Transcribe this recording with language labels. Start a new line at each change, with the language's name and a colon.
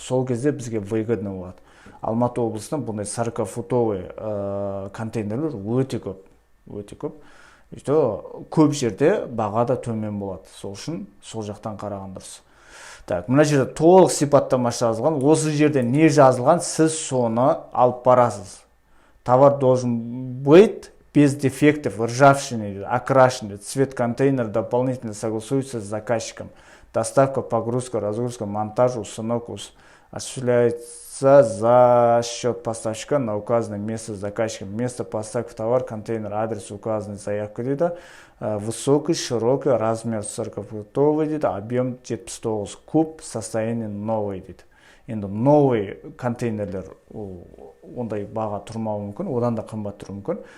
Kazakh: Сол кезде бізге выгодно болады. Алматы облысынан бұндай 40-футовый контейнерлер өте көп. Көп жерде баға да төмен болады. Сол үшін сол жақтан қараған дұрыс. Так, мына жерде толық сипаттама жазылған. Осы жерде не жазылған, сіз соны алып барасыз.
Russian: Товар должен быть без дефектов, ржавчины, окрашенный. Цвет контейнера дополнительно согласуется с заказчиком. Доставка, погрузка, разгрузка, монтаж, установка осуществляется за счет поставщика на указанное место заказчика. Место поставки товар, контейнер, адрес указанный заявка дейді. Высокий, широкий, размер 40-футовый дейді. Объем 79 куб, состояние новый дейді.
Kazakh: Енді новый контейнерлер ондай баға тұрмауы мүмкін, одан да қымбат тұруы мүмкін.